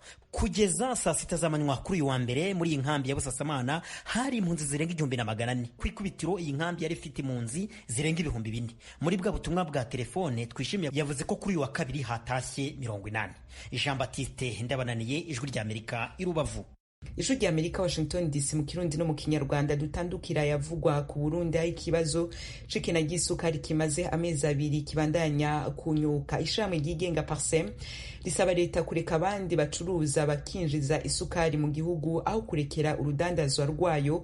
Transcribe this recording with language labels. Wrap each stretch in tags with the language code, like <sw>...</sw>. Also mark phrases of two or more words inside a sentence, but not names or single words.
<rw>Kugeza saa 6 z'amanywa kuri uyu wa mbere muri iyi nkambi ya Busasamana hari impunzi zirenga 1400. Kwikubitiro iyi nkambi yari ifite impunzi zirenga 4000. Muri bwa butumwa bwa telefone Twishimiye yavuze ko kuri uyu wa kabiri hatashye 80. Jean Baptiste Ndabananiye, Ijwi rya Amerika, i Rubavu. Ijwi rya Amerika, Washington DC, mu Kirundi no mu Kinyarwanda.</rw> <rn>Dutandukira yavugwa ku Burundi, ikibazo c'ikena ry'isukari kimaze amezi 2 kibandanya kunyuka. Ishamwe ryigenga Parsem risaba leta kureka abandi bacuruza bakinjiza isukari mu gihugu aho kurekera urudandazwa rwayo.</rn>